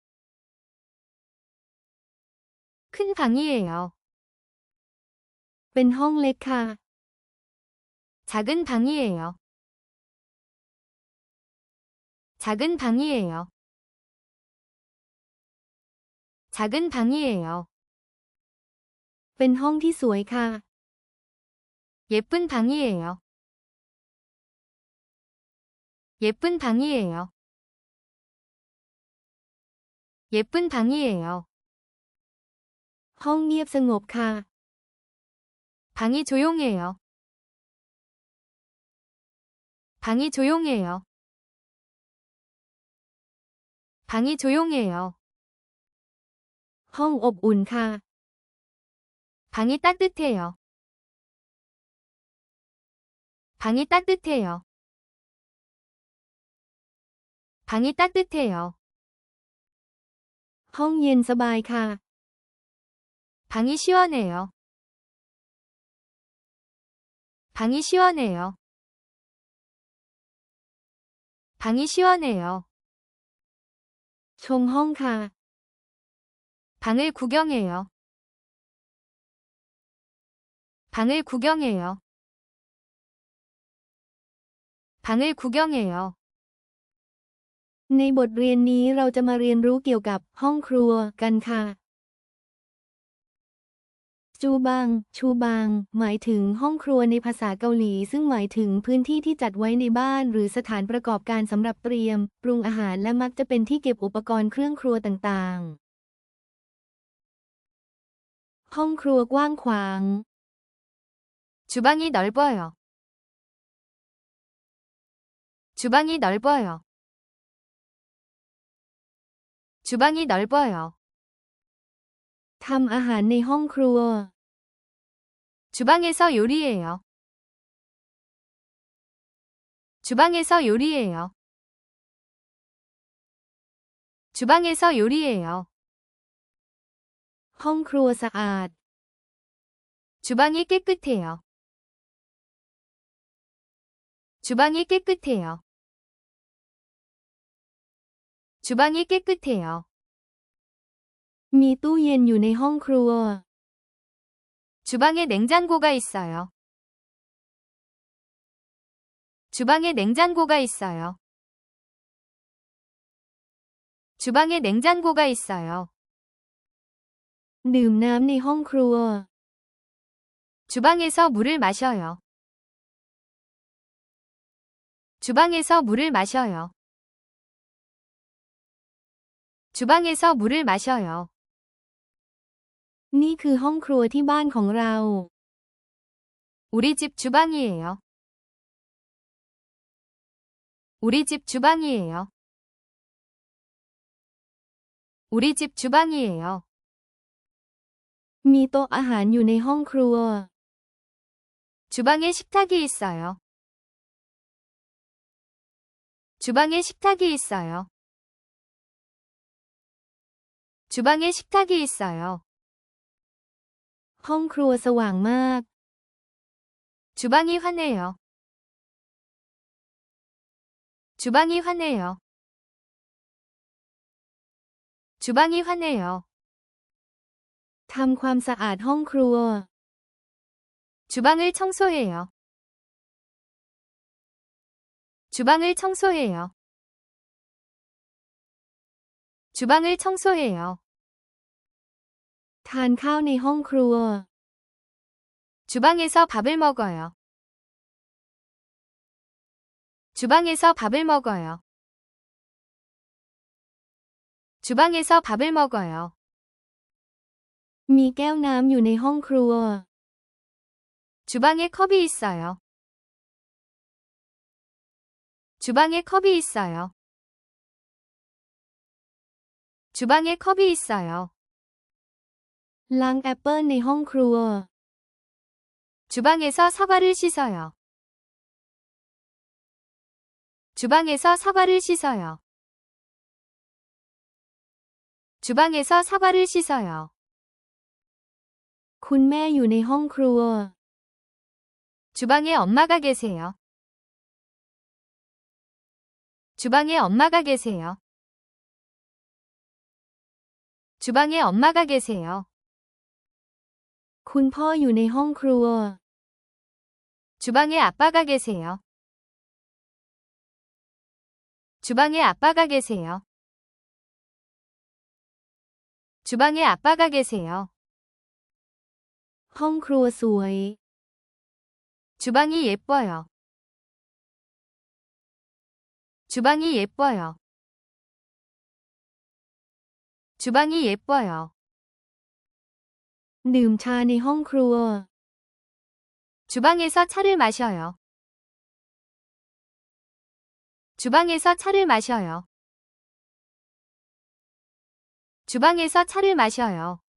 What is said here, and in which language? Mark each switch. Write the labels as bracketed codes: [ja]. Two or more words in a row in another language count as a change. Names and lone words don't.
[ko] 큰 방이에요. [th] เป็นห้องเล็กค่ะ [ko] 작은 방이에요. 작은 방이에요. 작은 방이에요. [th] เป็นห้องที่สวยค่ะ [ko] 예쁜 방이에요. 예쁜 방이에요. 예쁜 방이에요. [th] ห้องเงียบสงบค่ะ [ko] 방이 조용해요. 방이 조용해요. 방이 조용해요. [th] ห้องอบอุ่นค่ะ [ko] 방이 따뜻해요. 방이 따뜻해요. 방이 따뜻해요. [th] ห้องเย็นสบายค่ะ [ko] 방이 시원해요. 방이 시원해요. 방이 시원해요. [th] ชมห้องค่ะ [ko] 방을 구경해요. 방을 구경해요. 방을 구경해요. [th] ในบทเรียนนี้เราจะมาเรียนรู้เกี่ยวกับห้องครัวกันค่ะจูบังชูบังหมายถึงห้องครัวในภาษาเกาหลีซึ่งหมายถึงพื้นที่ที่จัดไว้ในบ้านหรือสถานประกอบการสำหรับเตรียมปรุงอาหารและมักจะเป็นที่เก็บอุปกรณ์เครื่องครัวต่างๆห้องครัวกว้างขวาง [ko] 주방이 넓어요. 주방이 넓어요. 주방이 넓어요. [th] ทำอาหารในห้องครัว [ko] 주방에서 요리해요. 주방에서 요리해요. 주방에서 요리해요. [th] ห้องครัวสะอาด [ko] 주방이 깨끗해요. 주방이 깨끗해요. 주방이 깨끗해요. [th] มีตู้เย็นอยู่ในห้องครัว [ko] 주방에 냉장고가 있어요. 주방에 냉장고가 있어요. 주방에 냉장고가 있어요. [th] ดื่มน้ำในห้องครัว [ko] 주방에서 물을 마셔요. 주방에서 물을 마셔요. 주방에서 물을 마셔요. [th] นี่คือห้องครัวที่บ้านของเรา [ko] 우리 집 주방이에요. 우리 집 주방이에요. 우리 집 주방이에요. [th] มีโต๊ะอาหารอยู่ในห้องครัว [ko] 주방에 식탁이 있어요. 주방에 식탁이 있어요. 주방에 식탁이 있어요. [th] ห้องครัวสว่างมาก [ko] 주방이 환해요. 주방이 환해요. 주방이 환해요. [th] ทำความสะอาดห้องครัว [ko] 주방을 청소해요. 주방을 청소해요. 주방을 청소해요. [th] ทานข้าวในห้องครัว [ko] 주방에서 밥을 먹어요. 주방에서 밥을 먹어요. 주방에서 밥을 먹어요. [th] มีแก้วน้ำอยู่ในห้องครัว [ko] 주방에 컵이 있어요. 주방에 컵이 있어요. 주방에 컵이 있어요. [th] ล้างแอปเปิลในห้องครัว [ko] 주방에서 사과를 씻어요. 주방에서 사과를 씻어요. 주방에서 사과를 씻어요. [th] คุณแม่อยู่ในห้องครัว [ko] 주방에 엄마가 계세요. 주방에 엄마가 계세요. 주방에 엄마가 계세요. [th] คุณพ่ออยู่ในห้องครัว [ko] 주방에 아빠가 계세요. 주방에 아빠가 계세요. 주방에 아빠가 계세요. [th] ห้องครัวสวย [ko] 주방이 예뻐요. 주방이 예뻐요. 주방이 예뻐요. [th] ดื่มชาในห้องครัว [ko] 주방에서 차를 마셔요. 주방에서 차를 마셔요. 주방에서 차를 마셔요.